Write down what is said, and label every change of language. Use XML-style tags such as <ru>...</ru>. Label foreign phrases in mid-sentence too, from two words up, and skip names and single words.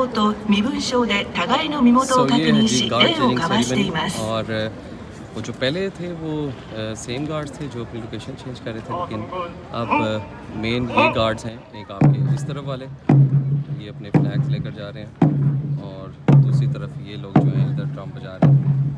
<ja>と身分証で互いの身元を</ja> <hi>So</hi> <ja>確</ja> <hi>ये है</hi> <ja>認</ja> <hi>जी</hi> <ja>し</ja> <hi>गार्ड</hi> <ja>礼を</ja> <hi>चेंजिंग</hi> <ja>交わしてい</ja> <hi>सेरेमनी</hi> <ja>ます</ja> <hi>और वो जो पहले थे वो</hi> <en>same guards</en> <hi>थे जो अपनी लोकेशन चेंज कर रहे थे लेकिन अब मेन ये गार्ड्स हैं एक आपके इस तरफ वाले ये अपने फ्लैग्स लेकर जा रहे हैं और दूसरी तरफ ये लोग जो हैं इधर ड्रम बजा रहे हैं</hi>